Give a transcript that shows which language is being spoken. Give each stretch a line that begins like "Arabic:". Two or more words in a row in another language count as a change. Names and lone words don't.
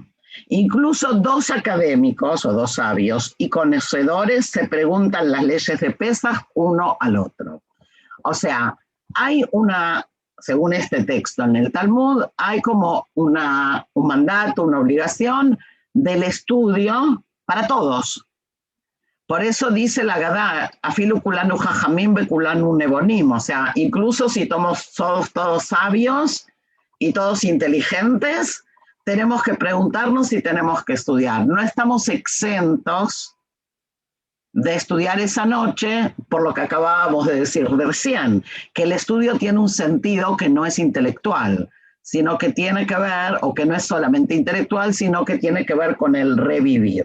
Spanish: Incluso 2 académicos o 2 sabios y conocedores se preguntan las leyes de Pesaj uno al otro. O sea, hay según este texto en el Talmud, hay como un mandato, una obligación del estudio para todos. Por eso dice la Agadá,
Hebrew: אפילו כולנו חכמים בה כולנו נבונים,
Spanish: o sea, incluso si somos todos sabios y todos inteligentes, tenemos que preguntarnos y tenemos que estudiar. No estamos exentos de estudiar esa noche, por lo que acabábamos de decir recién, que el estudio tiene un sentido que no es intelectual, sino que tiene que ver, o que no es solamente intelectual, sino que tiene que ver con el revivir.